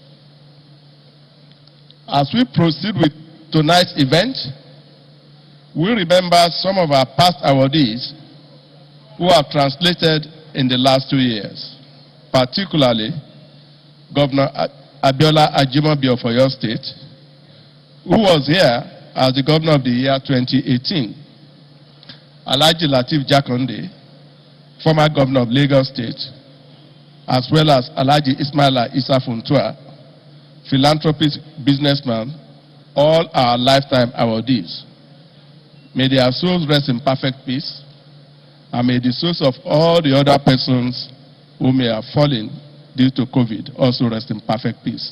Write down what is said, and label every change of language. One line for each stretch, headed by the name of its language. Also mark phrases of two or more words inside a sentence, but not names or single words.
English: As we proceed with tonight's event, we remember some of our past awardees who have translated in the last 2 years, particularly Governor Abiola Ajibola of Oyo State, who was here as the Governor of the year 2018, Alaji Lateef Jakonde, former Governor of Lagos State, as well as Alaji Ismaila Issa Funtua, philanthropist, businessman, all our lifetime awardees. May their souls rest in perfect peace, and may the souls of all the other persons who may have fallen due to COVID also rest in perfect peace.